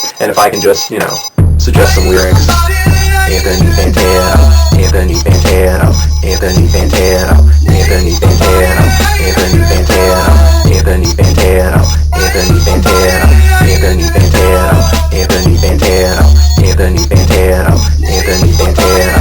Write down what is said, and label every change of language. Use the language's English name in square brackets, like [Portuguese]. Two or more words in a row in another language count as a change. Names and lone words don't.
[English] And if I can just, suggest some lyrics. Anthony Fantano, Anthony Fantano, Anthony Fantano, Anthony Fantano, Anthony Fantano, Anthony Fantano, Anthony Fantano, Anthony Fantano, Anthony Fantano, Anthony Fantano, Anthony Fantano.